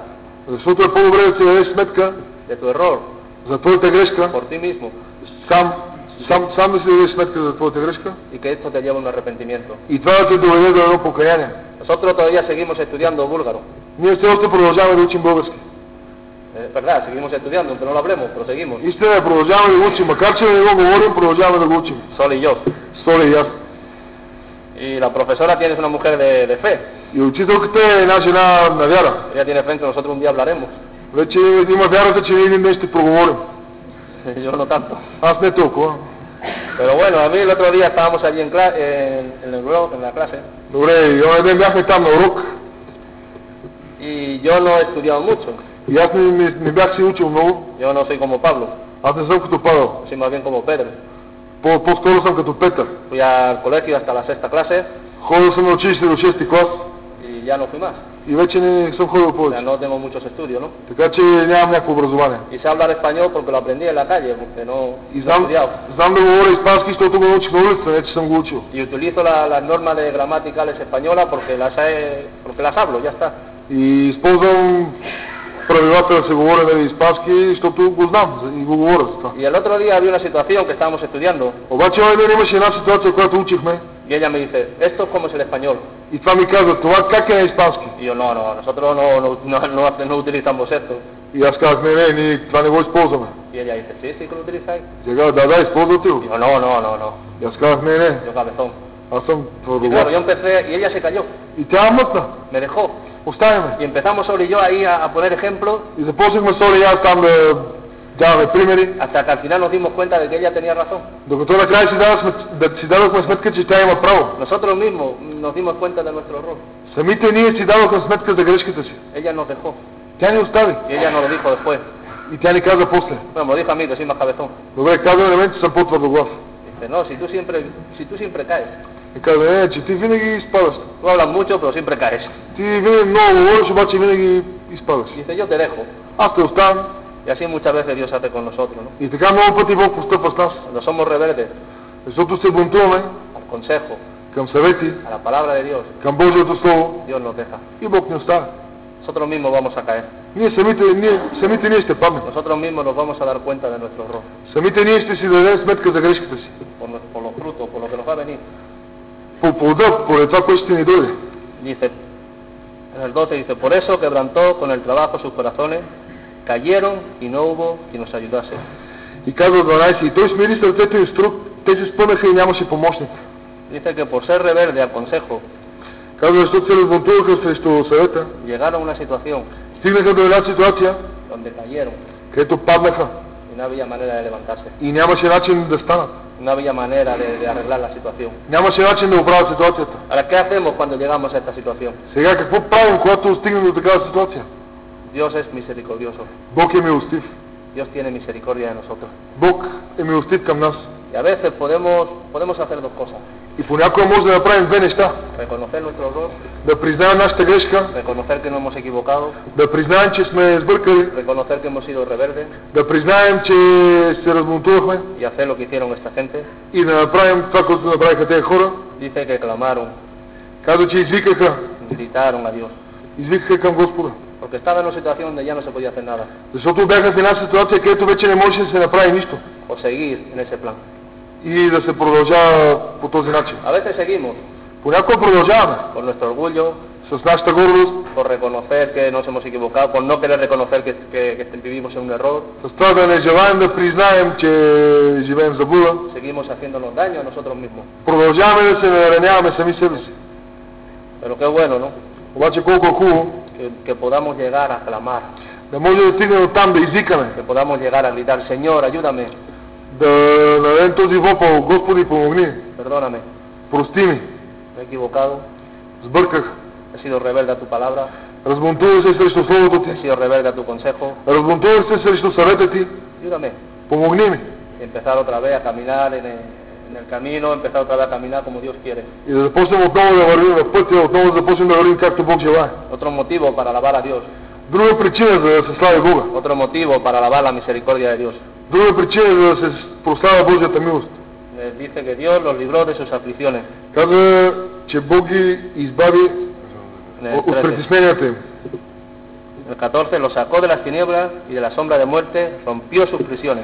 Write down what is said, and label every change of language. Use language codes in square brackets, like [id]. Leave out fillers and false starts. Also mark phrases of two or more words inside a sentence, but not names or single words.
[bg] Защото е по-добре да си дадеш сметка [es] de tu error [bg] за твоята грешка, [es] por ti mismo [bg] сам да си дадеш сметка за твоята грешка [es] y que esto te lleve a un arrepentimiento. [bg] и това да те доведе до едно покаяние. [es] Nosotros todavía seguimos estudiando búlgaro. [bg] Ние все още продължаваме да учим български. [es] Es verdad, seguimos estudiando, aunque no lo hablemos, pero seguimos. [bg] Истина е, продължаваме да го учим, макар че не го говорим, продължаваме да го учим. [es] Sol y yo. [bg] Соли и аз. [es] Y la profesora tiene una mujer de fe. [bg] И учителката е една жена на вяра. [es] Ella tiene fe en que nosotros un día hablaremos. [bg] Вече има вярата, че ние един ден ще проговорим. [es] Yo no tanto. [bg] Аз не толкова. [es] Pero bueno, a mí el otro día estábamos allí en la clase. [bg] Добре, и онен ден бяхме там на урок. [es] Y yo no he estudiado mucho. [bg] И аз не бях си учил много. [es] Yo no soy como Pablo. [bg] Аз не съм като Павел. [es] Soy más bien como Pedro. [bg] По-скоро съм като Петър. [es] Fui al colegio hasta la sexta clase [bg] Ходил съм на училище до 6-ти клас [es] y ya no fui más. [bg] и вече не съм ходил [es] O sea, [bg] повече. [es] no tengo muchos estudios, ¿no? [bg] Така че нямам някакво образование. [es] Y sé hablar español porque lo aprendí en la calle, porque no [bg] И [es] he estudiado. [bg] знам да говоря испански, защото го научих на улицата, не че съм го учил. [es] Y utilizo las normas de gramaticales españolas porque las hablo, ya está. [bg] И използвам правилата да се говоря на испански, защото го знам и го говоря за това. [es] Y el otro día había una situación que estábamos estudiando [bg] Обаче онен ден имаше една ситуация, която учихме, [es] y ella me dice, esto es como es el español. [bg] и това ми казва, това как е на испански? [es] Y yo, no, nosotros no utilizamos esto. [bg] И аз казах, не, ние това не го използваме. [es] Y ella dice, sí, sí que lo utilizáis. [bg] Сега, да, използвате го. [es] Y yo, no. [bg] И аз казах, не, [es] Yo cabezón. [bg] аз съм [es] Y claro, yo [bg] твърдоглав. [es] empecé y ella se cayó, [bg] И тя мътна, [es] me dejó. [bg] остави ме. [es] Y empezamos Sol y yo ahí a poner ejemplos [bg] И започнахме Соли и аз там да даваме примери, [es] hasta que al final nos dimos cuenta de que ella tenía razón. [bg] докато накрая си дадохме сметка, че тя има право. [es] Nosotros mismos nos dimos cuenta de nuestro error. [bg] Самите ние си дадохме сметка за грешката си. [es] Ella nos dejó. [bg] Тя ни остави. [es] Y ella nos lo dijo después. [bg] И тя ни каза после. [es] Bueno, me lo dijo a mí, que soy más cabezón. [bg] Добре, каза на мен, че съм по-твърдоглав. [es] Dice, no, si tú siempre caes. [bg] И каза, не, че ти винаги изпадаш. [es] Tú hablas mucho, pero siempre caes. [bg] Ти винаги много говориш, обаче винаги изпадаш. [es] Dice, yo te dejo. [bg] Аз те оставам. [es] Y así muchas veces Dios hace con nosotros, ¿no? [bg] И така много пъти Бог постъпва с нас. [es] Cuando somos rebeldes [bg] Защото се бунтуваме [es] al consejo, [bg] към съвети, [es] a la palabra de Dios, [bg] към Божието Слово [es] Dios nos deja. [bg] и Бог ни оставя. [es] Nosotros mismos vamos a caer. [bg] Ние самите ние ще паднем. [es] Nosotros mismos nos vamos a dar cuenta de nuestro error. [bg] Самите ние ще си дадем сметка за грешката си. [es] Por los frutos, por lo que nos va a venir. [bg] По плода, поради това, което ще ни дойде. [es] Dice, en el 12 dice, por eso quebrantó con el trabajo sus corazones, cayeron y no hubo quien nos ayudase. [bg] И казва 12, и той смири сърцето им с труд, те се спънаха и нямаше помощник. [es] Dice que por ser rebelde al consejo, [bg] Казва, защото се разбунтуваха срещу съвета, [es] llegaron a una situación [bg] стигнаха до една ситуация, [es] donde cayeron [bg] където паднаха [es] y no había manera de levantarse, [bg] и нямаше начин да станат. [es] no había manera de arreglar la situación. [bg] Нямаше начин да оправят ситуацията. [es] Ahora, ¿qué hacemos cuando llegamos a esta situación? [bg] Сега какво правим, когато стигнем до такава ситуация? [es] Dios es misericordioso. [bg] Бог е милостив. [es] Dios tiene misericordia de nosotros. [bg] Бог е милостив към нас. [es] Y a veces podemos hacer dos cosas. [bg] И понякога може да направим две неща. [es] Reconocer nuestro error, [bg] Да признаем нашата грешка, [es] reconocer que no hemos equivocado, [bg] да признаем, че сме сбъркали, [es] reconocer que hemos sido rebeldes [bg] да признаем, че се разбунтувахме [es] y hacer lo que hicieron esta gente. [bg] и да направим това, което направиха тези хора. [es] Dice que clamaron, [bg] Казва, че извикаха [es] gritaron a Dios, [bg] извикаха към Господа. [es] porque estaba en una situación donde ya no se podía hacer nada, [bg] Защото бяха в една ситуация, където вече не можеше да се направи нищо. [es] o seguir en ese plan. [bg] И да се продължава по този начин. [es] A veces seguimos [bg] Понякога продължаваме [es] por nuestro orgullo, [bg] с нашата гордост, [es] por reconocer que nos hemos equivocado, por no querer reconocer que vivimos en un error, [bg] с това да не желаем да признаем, че живеем в заблуда. [es] seguimos haciéndonos daño a nosotros mismos. [bg] Продължаваме да се нараняваме сами себе си. [es] Pero qué bueno, ¿no? [bg] Обаче колко е хубаво [es] Que podamos llegar a clamar, [bg] да може да стигнем до там да извикаме, [es] que podamos llegar a gritar, Señor, ayúdame, [bg] да дадем този вопъл, Господи, помогни, [es] perdóname, [bg] прости ми, [es] me he equivocado, [bg] сбърках, [es] he sido rebelde a tu palabra, [bg] разбунтувах се срещу Словото [es] he [bg] Ти, [es] sido rebelde a tu consejo, [bg] разбунтувах се срещу съвета Ти, [es] ayúdame. [bg] помогни ми. [es] Y empezar otra vez a caminar en el camino, empezar otra vez a caminar como Dios quiere. [bg] И да започнем отново да вървим в пътя, отново да започнем да вървим както Бог желае. [es] Otro motivo para alabar a Dios, [bg] Друга причина за да се слави Бога, [es] otro motivo para alabar la misericordia de Dios. [bg] друга причина за да се прославя Божията милост. [es] Dice que Dios los libró de sus aflicciones. [bg] Казва, че Бог ги избави [es] En el [bg] от [es] 13. [bg] притесненията им. [es] En el 14, los sacó de las tinieblas y de la sombra de muerte, rompió sus prisiones.